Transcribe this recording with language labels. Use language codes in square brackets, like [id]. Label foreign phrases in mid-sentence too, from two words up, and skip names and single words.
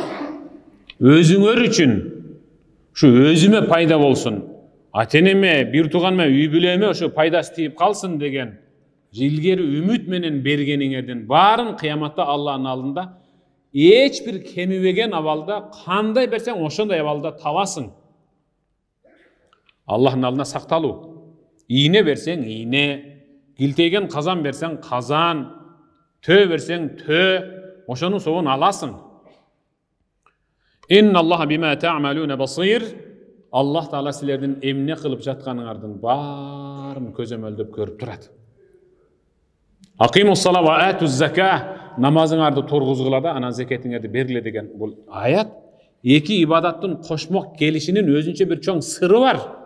[ky] Өзүңөр үчүн, ушу өзүмө пайда болсун, ата-энеме, бир тууганыма, үй бүлөмө ошо пайдасы тийип калсын деген илгери үмүт менен бергениңердин баарын кыяматта Аллахтын алдында эч бир кемибеген абалда, кандай берсең ошондой абалда табасың. Аллахтын алдына сакталуу. Ийне берсең ийне, килтейген казан берсең казан, төө берсең төө, ошонун соогун аласың. [ar] إن الله بما تعملون بصير. [ky] Аллах Таала силердин эмне кылып жатканыңардын баарын көзөмөлдөп көрүп турат. [ar] أقيموا الصلاة وآتوا الزكاة, [ky] намазыңарды тургузгула да, анан зекетиңерди бергиле деген бул аят эки ибадаттын кошмок келишинин өзүнчө бир чоң сыры бар.